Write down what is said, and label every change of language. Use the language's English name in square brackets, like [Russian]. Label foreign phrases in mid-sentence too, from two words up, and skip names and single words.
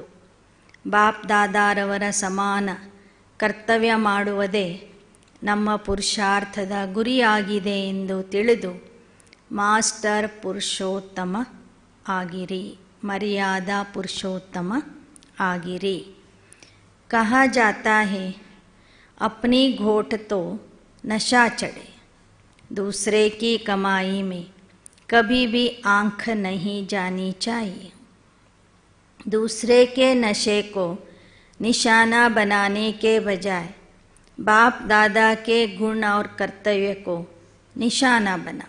[Kannada] ಬಾಪ್ ದಾದಾರವರ ಸಮಾನ ಕರ್ತವ್ಯ ಮಾಡುವುದೇ ನಮ್ಮ ಪುರುಷಾರ್ಥದ ಗುರಿಯಾಗಿದೆ ಎಂದು ತಿಳಿದು ಮಾಸ್ಟರ್ ಪುರುಷೋತ್ತಮ ಆಗಿರಿ, ಮರ್ಯಾದಾ ಪುರುಷೋತ್ತಮ आगिरी। [Hindi] कहा जाता है अपनी घोट तो नशा चढ़े, दूसरे की कमाई में कभी भी आंख नहीं जानी चाहिए। दूसरे के नशे को निशाना बनाने के बजाय बाप दादा के गुण और कर्तव्य को निशाना बनाओ।